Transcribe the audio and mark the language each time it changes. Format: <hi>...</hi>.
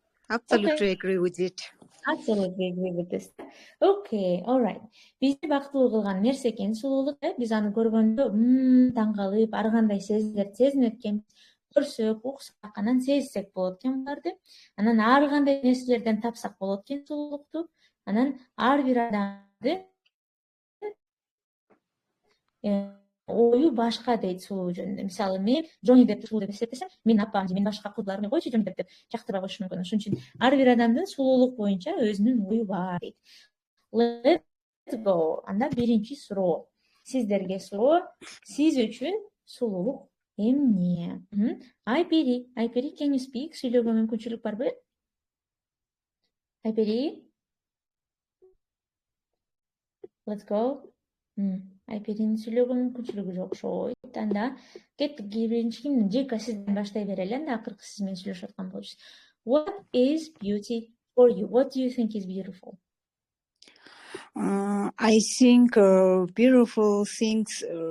<en>Absolutely agree with it. Absolutely agree with this. Okay, all right.</en> <ky>Бизди бактылуу кылган нерсе экен сулуулук. Биз аны көргөндө таң калып, ар кандай сезинет экен. Көрсөк, уксак, анан сезсек болот экен буларды. Анан ар кандай нерселерден тапсак болот экен сулуулукту. Анан ар бир адамды ою башка дейт сулуу жөнүндө. Мисалы, мен Джонни деп сулуу деп эсептесем, мен апам же мен башка кыздарды койчу Джонни деп жактырбай коюшу мүмкүн. Ошон үчүн ар бир адамдын сулуулук боюнча өзүнүн ою бар дейт.</ky> <en>Let's go.</en> <ky>Анда биринчи суроо. Сиздерге суроо. Сиз үчүн сулуулук эмне?</ky> <en>Айпери, can you speak?</en> <ky>Сүйлөөгө мүмкүнчүлүк барбы? Айпери?</ky> <en>Let's go.</en> <ky>Айперинин сүйлөөгө мүмкүнчүлүгү жок окшойт. Анда кеттик, биринчи кимдин? Жека, сизден баштай берели. Анда акыркы сиз менен сүйлөшүп аткан болчусуз.</ky> <en>What is beauty for you? What do you think is beautiful? I think beautiful things.</en>